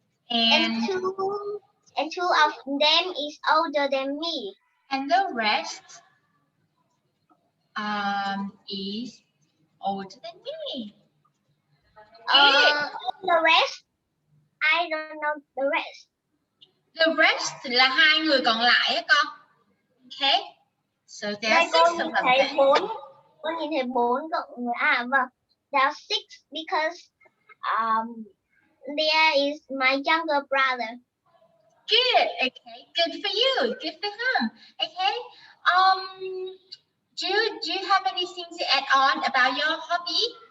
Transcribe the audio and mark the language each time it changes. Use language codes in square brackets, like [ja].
[en] and two of them is older than me. And the rest is older than me. Good. The rest, I don't know the rest. [vi] The rest là 2 người còn lại á con. [en] Okay. So there are 6 of them. [vi] Con nhìn thấy 4 cộng người. Vâng. [en] There are 6 because there is my younger brother. Good. Okay. Good for you. Good for him. Okay. Do you have anything to add on about your hobby?